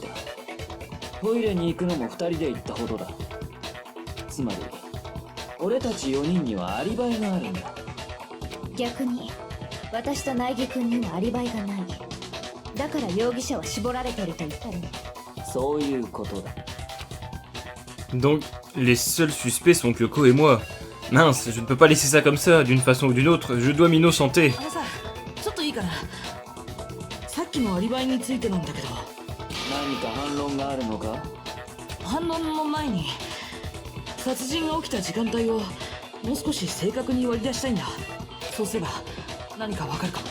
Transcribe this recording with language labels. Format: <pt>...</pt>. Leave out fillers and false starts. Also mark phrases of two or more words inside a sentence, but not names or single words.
<ja>トイレに行くのも2人で行ったほどだ。つまり俺たち4人にはアリバイがあるんだ。逆に私と苗木君にはアリバイがない。だから容疑者は絞られてると言ったの。そういうことだ。</ja> <fr>Donc, les seuls suspects sont Kyoko et moi. Mince, je ne peux pas laisser ça comme ça, d'une façon ou d'une autre, je dois m'innocenter.</fr> <ja>あのさ、ちょっといいかな。さっきのアリバイについてなんだけど。何か反論があるのか？反論の前に殺人が起きた時間帯をもう少し正確に割り出したいんだ。そうすれば何かわかるかも。</ja>